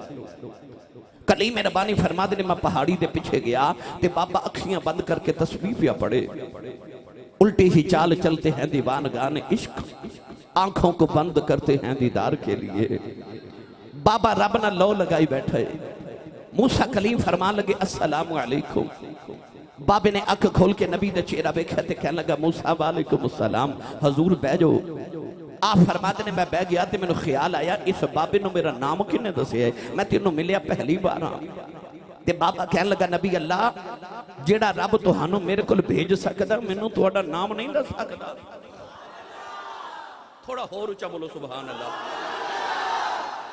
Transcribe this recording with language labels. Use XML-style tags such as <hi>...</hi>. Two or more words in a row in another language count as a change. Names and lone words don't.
<pa>کلیم مہربانی فرما دے میں پہاڑی دے پچھے گیا تے بابا اکھیاں بند کر کے تسبیح پیا پڑھے.</pa> <ur>الٹی ہی چال چلتے ہیں دیوانگانِ عشق، آنکھوں کو بند کرتے ہیں دیدار کے لیے.</ur> <pa>بابا رب نال لو لگائی بیٹھے۔ موسیٰ کلیم فرمان لگے</pa> <ar>السلام عليكم.</ar> <pa>بابے نے اکھ کھول کے نبی دا چہرہ ویکھیا تے کہن لگا موسیٰ</pa> <ar>وعليكم السلام,</ar> <pa>حضور بہہ جاؤ. آپ فرماندے نے میں بہہ گیا تو میرے خیال آیا اس بابے نوں میرا ناں کنے دسیا، میں تینوں ملیا پہلی وار ہاں. تے بابا کہن لگا نبی اللہ جیہڑا رب تہانوں میرے کول بھیج سکدا مینوں تہاڈا ناں نہیں دس سکدا. تھوڑا ہور اچا بولو</pa> <ar>سبحان الله.</ar>